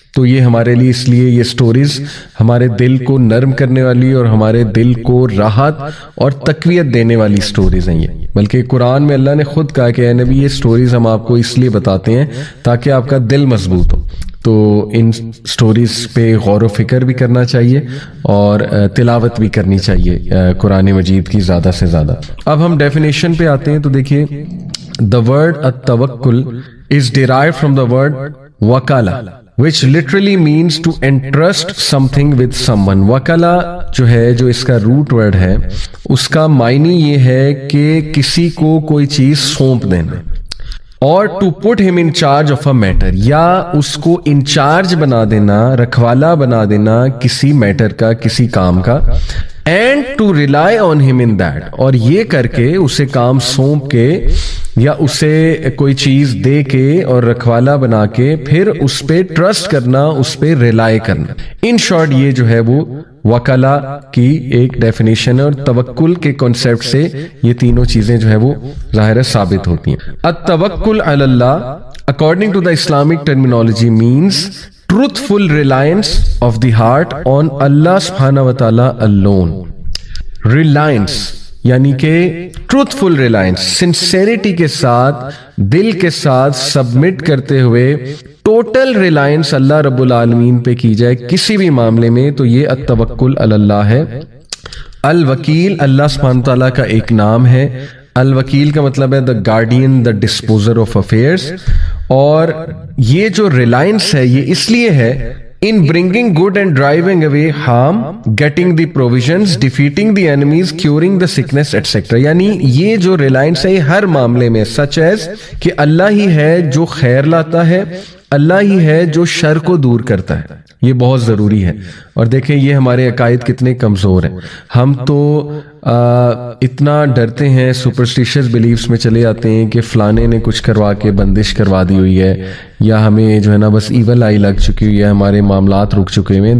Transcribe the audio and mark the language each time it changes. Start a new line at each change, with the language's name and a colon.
Urdu: تو یہ ہمارے لیے، اس لیے یہ سٹوریز ہمارے دل کو نرم کرنے والی اور ہمارے دل کو راحت اور تقویت دینے والی سٹوریز ہیں. یہ بلکہ قرآن میں اللہ نے خود کہا کہ اے نبی یہ سٹوریز ہم آپ کو اس لیے بتاتے ہیں تاکہ آپ کا دل مضبوط ہو. تو ان سٹوریز پہ غور و فکر بھی کرنا چاہیے اور تلاوت بھی کرنی چاہیے قرآن مجید کی زیادہ سے زیادہ. اب ہم ڈیفینیشن پہ آتے ہیں. تو دیکھیے
English: the word at-tawakkul is derived from the word wakala, which literally means to entrust something with someone.
Urdu: wakala جو ہے، جو اس کا روٹ ورڈ ہے، اس کا معنی یہ ہے کہ کسی کو کوئی چیز سونپ دینا، اور
English: to put him in charge of a matter،
Urdu: یا اس کو انچارج بنا دینا، رکھوالا بنا دینا کسی میٹر کا، کسی کام کا.
English: and to rely on him in that،
Urdu: اور یہ کر کے اسے کام سونپ کے یا اسے کوئی چیز دے کے اور رکھوالا بنا کے پھر اس پہ ٹرسٹ کرنا، اس پہ ریلائی کرنا. ان شارٹ یہ جو ہے وہ وکلا کی ایک ڈیفینیشن ہے، اور توکل کے کنسیپٹ سے یہ تینوں چیزیں جو ہے وہ ظاہر ثابت ہوتی ہیں.
English: التوکل علی اللہ according to the Islamic terminology means truthful reliance of the heart on Allah subhanahu wa ta'ala alone.
Urdu: Reliance یعنی کہ
English: truthful reliance،
Urdu: sincerity کے ساتھ، دل کے ساتھ سبمٹ کرتے ہوئے ٹوٹل ریلائنس اللہ رب العالمین پہ کی جائے کسی بھی معاملے میں. تو یہ التوکل علی اللہ ہے. الوکیل اللہ سبحانہ تعالیٰ کا ایک نام ہے. الوکیل کا مطلب ہے
English: the guardian, the disposer of affairs.
Urdu: اور یہ جو ریلائنس ہے یہ اس لیے ہے
English: in bringing good and driving away harm, getting the provisions, defeating the enemies, curing the sickness, etc.
Urdu: یعنی یہ جو ریلائنس ہے یہ ہر معاملے میں such as کہ اللہ ہی ہے جو خیر لاتا ہے، اللہ ہی ہے جو شر کو دور کرتا ہے. یہ بہت ضروری ہے. اور دیکھیں یہ ہمارے عقائد کتنے کمزور ہیں. ہم تو اتنا ڈرتے ہیں، سپرسٹیشس بلیفز میں چلے جاتے ہیں کہ فلانے نے کچھ کروا کے بندش کروا دی ہوئی ہے، یا ہمیں جو ہے نا بس ایول آئی لگ چکی ہوئی ہے، ہمارے معاملات رک چکے ہوئے ہیں.